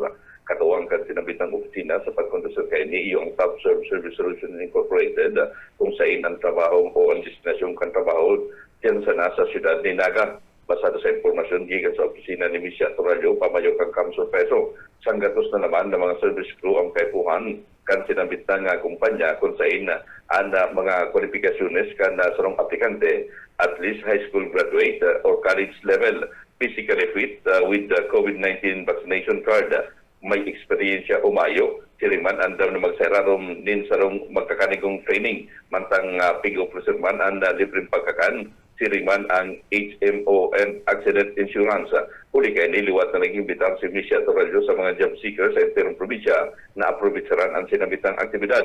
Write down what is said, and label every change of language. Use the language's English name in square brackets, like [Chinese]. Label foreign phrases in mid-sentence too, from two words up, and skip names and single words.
[Bikol] Katuwang kan sinabit ng opisina sa pagkondusyon kaini yung [English] Top Service Solutions Incorporated [Bikol] kung saan ang trabaho o ang destinasyon kan trabaho diyan sa nasa siyudad ni Naga. Basado sa impormasyon gikan sa opisina ni Misha Torallo, pamayo kang Kamsur Peso. Sanggatos na naman ng mga [English] service crew [Bikol] ang kaipuhan kan sinabit ng kumpanya kung saan ang mga kwalifikasyones kan sarong aplikante [English] at least high school graduate or college level, physically fit with the COVID-19 vaccination card, [Bikol] may eksperyensya umayo, siriman andam na magsararom nin sarong magkakanigong training, mantang pig-officer man ang libreng pagkakan, siriman ang [English] HMO and accident insurance. [Bikol] Uli kaya niliwat na naging bitang si Misha Torallo sa mga [English] job seekers [Bikol] sa interong probinsya na aprobitsaran ang sinabitang aktibidad.